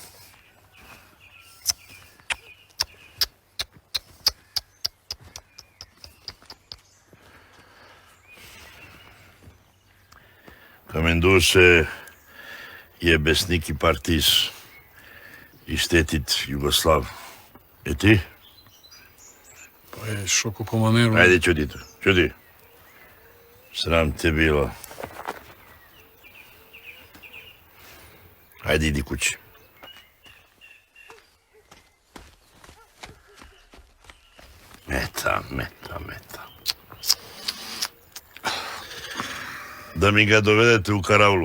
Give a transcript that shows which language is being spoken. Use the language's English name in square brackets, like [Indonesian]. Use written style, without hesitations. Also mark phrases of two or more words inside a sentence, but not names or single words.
[Albanian] Ka mendu se je besnik i partisë i shtetit Jugoslav. E ti? Po e shoku komanderu. [Serbian] Ajde, qëti. Sram te bilo. Ajde, idi kući. Meta. Da mi ga dovedete u karavlu.